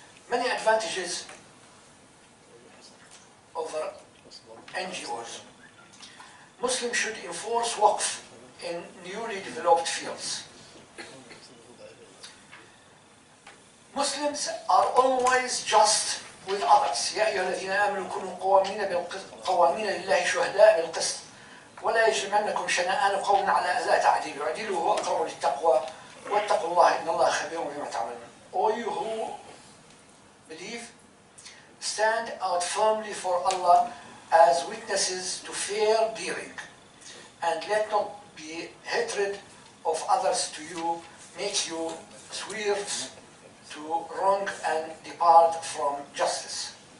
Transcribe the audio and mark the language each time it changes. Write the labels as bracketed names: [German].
[English] Many advantages over NGOs. Muslims should enforce waqf in newly developed fields. Muslims are always just with others. [Arabic] يا أيها الذين آمنوا كونوا قوامين لله شهداء بالقسط ولا يجرمنكم شنآن قوم على ألا تعديلوا اعدلوا هو أقرب للتقوى واتقوا الله إن الله خبير بما تعملون. [English] All you who believe, stand out firmly for Allah as witnesses to fair dealing, and let not be hatred of others to you make you swerve to wrong and depart from justice.